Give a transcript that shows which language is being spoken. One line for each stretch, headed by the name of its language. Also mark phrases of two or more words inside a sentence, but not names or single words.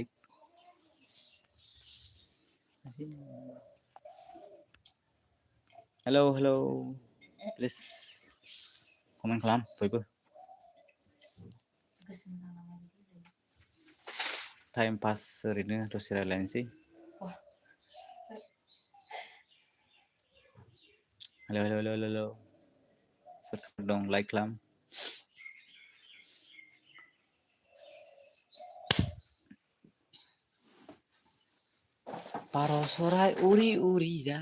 Bodo: Hello.
English: Please comment
Bodo: kalam, bयबो.
English: Time pass
Bodo: ओरैनो दसे रायलायनोसै. Hello. Soर dong, like kalam. Parosorai uri jai.